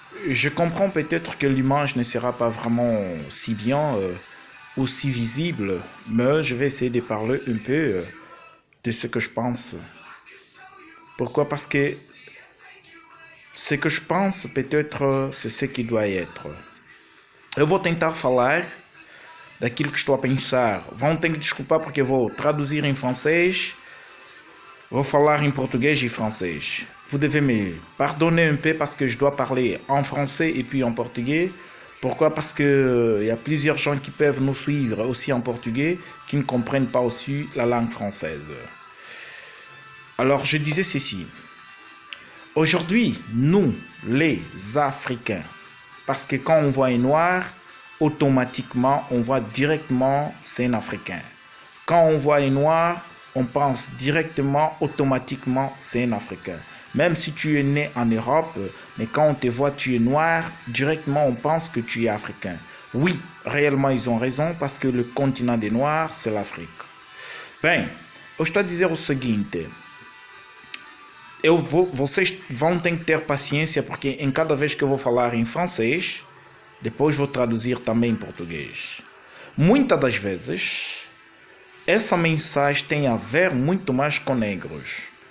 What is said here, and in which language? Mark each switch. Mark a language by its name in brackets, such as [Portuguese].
[French] Je comprends peut-être que l'image ne sera pas vraiment si bien ou si visible, mais je vais essayer de parler un peu de ce que je pense. Pourquoi? Parce que ce que je pense, peut-être, c'est ce qui doit être. [Portuguese] Eu vou tentar falar daquilo que estou a pensar. Vão ter que desculpar porque eu vou traduzir em francês, vou falar em português [French] et français. Vous devez me pardonner un peu parce que je dois parler en français et puis en portugais. Pourquoi? Parce que y a plusieurs gens qui peuvent nous suivre aussi en portugais qui ne comprennent pas aussi la langue française. Alors je disais ceci. Aujourd'hui, nous, les Africains, parce que quand on voit un noir, automatiquement, on voit directement c'est un Africain. Quand on voit un noir, on pense directement, automatiquement, c'est un Africain. Même si tu es né en Europe, mais quand on te voit, tu es noir, directement, on pense que tu es africain. Oui, réellement, ils ont raison, parce que le continent des Noirs, c'est l'Afrique. [Portuguese] Bem, eu estou a dizer o seguinte... Vocês vão ter que ter paciência porque em cada vez que eu vou falar em francês, depois vou traduzir também em português. Muitas das vezes, essa mensagem tem a ver muito mais com negros.